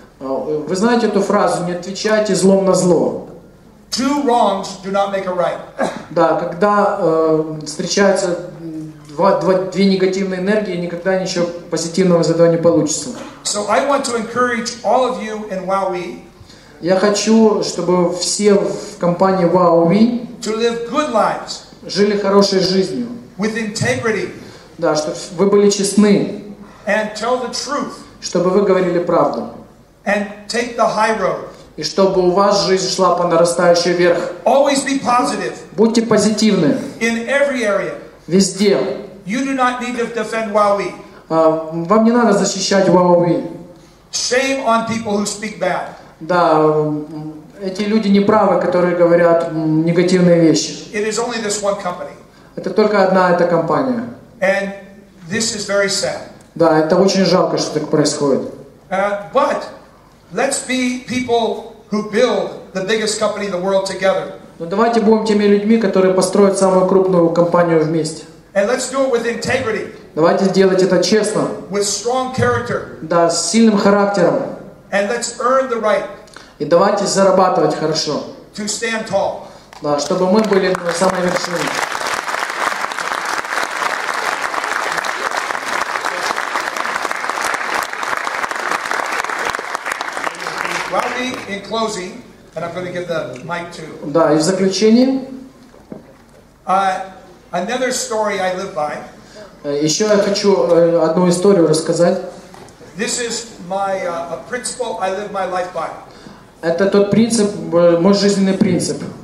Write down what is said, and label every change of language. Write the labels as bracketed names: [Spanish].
[Russian] Вы знаете эту фразу, не отвечайте злом на зло. [English] Two wrongs do not make a right. [Russian] Да, когда встречаются две негативные энергии, никогда ничего позитивного из этого не получится. [English] So I want to encourage all of you in WowWe. [Russian] Я хочу, чтобы все в компании WowWe [English] to live good lives, [Russian] жили хорошей жизнью. [English] With integrity. [Russian] Да, чтобы вы были честны. [English] And tell the truth. [Russian] Чтобы вы говорили правду. [English] And take the high road. [Russian] И чтобы у вас жизнь шла по нарастающей вверх. [English] Always be positive. [Russian] Будьте позитивны. [English] In every area. [Russian] Везде. [English] You do not need to defend WowWe. [Russian] Вам не надо защищать WowWe. [English] Shame on people who speak bad. [Russian] Да, эти люди неправы, которые говорят негативные вещи. [English] It is only this one company. [Russian] Это только одна эта компания. [English] And this is very sad. [Russian] Да, это очень жалко, что так происходит. [English] But let's be people who build the biggest company in the world together. [Russian] Но давайте будем теми людьми, которые построят самую крупную компанию вместе. [English] And let's do it with integrity. [Russian] Давайте сделать это честно. [English] With strong character. [Russian] Да, с сильным характером. [English] And let's earn the right. [Russian] И давайте зарабатывать хорошо. [English] To stand tall. [Russian] Да, чтобы мы были на самой вершине. [English] In closing, and I'm going to give the mic to. [Russian] Да, и в заключение. [English] Another story I live by. [Russian] Еще я хочу одну историю рассказать. [English] This is my a principle I live my life by. [Russian] Это тот принцип, мой жизненный принцип.